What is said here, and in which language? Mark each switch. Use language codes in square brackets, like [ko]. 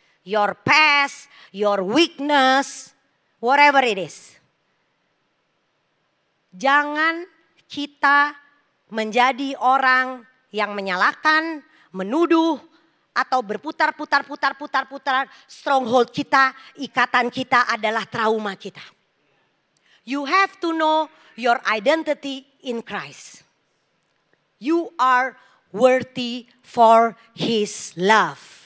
[en] Your past, your weakness, whatever it is. [id] Jangan kita menjadi orang yang menyalahkan, menuduh, atau berputar-putar stronghold kita, ikatan kita adalah trauma kita. [en] You have to know your identity in Christ. You are worthy for His love.